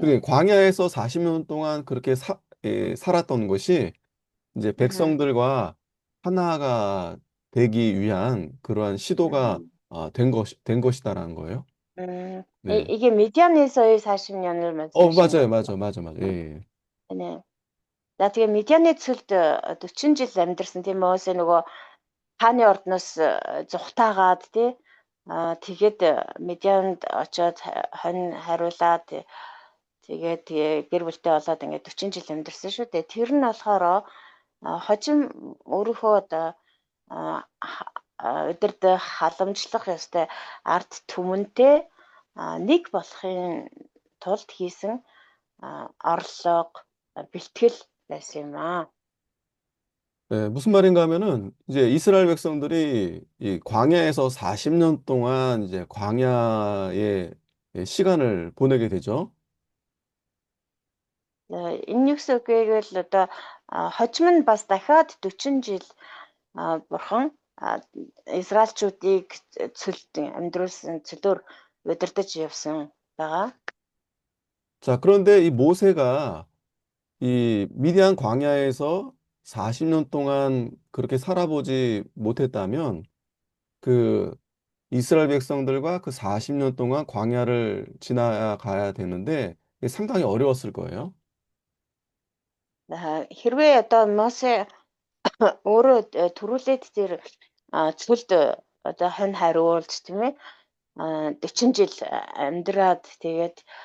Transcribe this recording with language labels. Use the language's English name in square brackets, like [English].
[Korean] 그게 광야에서 40년 동안 그렇게 살았던 것이 이제 백성들과 하나가 되기 위한 그러한 시도가 된 것이다라는 거예요. 네. 이게 미디안에서의 40년을 말씀하시는 맞아요, 맞아, 맞아, 맞아. 예, 예. 네. [Mongolian] За тэгээ Медианы цөлд 40 жил амьдарсан тийм Мосе нөгөө хааны ордноос зүхтаагаад тий тэгээд Медианд очоод хонь хариулаад тэгээд гэр бүлтэй болоод ингээд 40 жил амьдарсан шүү дээ. Тэр нь болохоор хожим өөрийнхөө одоо удирдах халамжлах ёстой ард түмэнтэй нэг болохын тулд хийсэн орлого бэлтгэл байсан юм аа. [Korean] 네, 무슨 말인가 하면은 이제 이스라엘 백성들이 이 광야에서 40년 동안 이제 광야의 시간을 보내게 되죠. [Mongolian] Энэ юу гэсэн үг вэ гэвэл одоо хожим нь бас дахиад 40 жил бурхан Израильчүүдийг цөлд амьдруулсан цөлөөр удирдах явсан байгаа. [Korean] 자, 그런데 이 모세가 이 미디안 광야에서 40년 동안 그렇게 살아보지 못했다면 그 이스라엘 백성들과 그 40년 동안 광야를 지나가야 되는데 이게 상당히 어려웠을 거예요. [Mongolian] Хэрвээ одоо Мосе өөрөө төрүүлээд тэр цөлд одоо хонь хариулж тийм ээ 40 жил амьдраад тэгээд